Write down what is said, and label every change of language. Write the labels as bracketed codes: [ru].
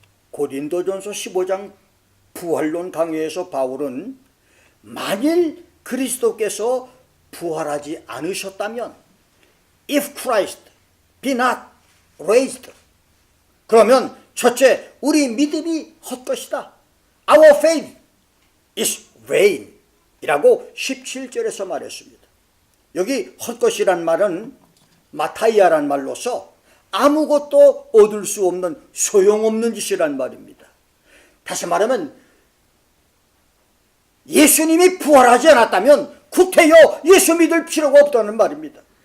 [ko] 고린도전서 15장 부활론 강의에서 바울은 만일 그리스도께서 부활하지 않으셨다면, [en] if Christ be not raised, [ko] 그러면 첫째, 우리 믿음이 헛것이다. [en] Our faith is vain [ko] 이라고 17절에서 말했습니다. 여기 헛것이란 말은 마타이아란 말로서 아무것도 얻을 수 없는 소용없는 짓이란 말입니다. 다시 말하면 예수님이 부활하지 않았다면 구태여 예수 믿을 필요가 없다는 말입니다.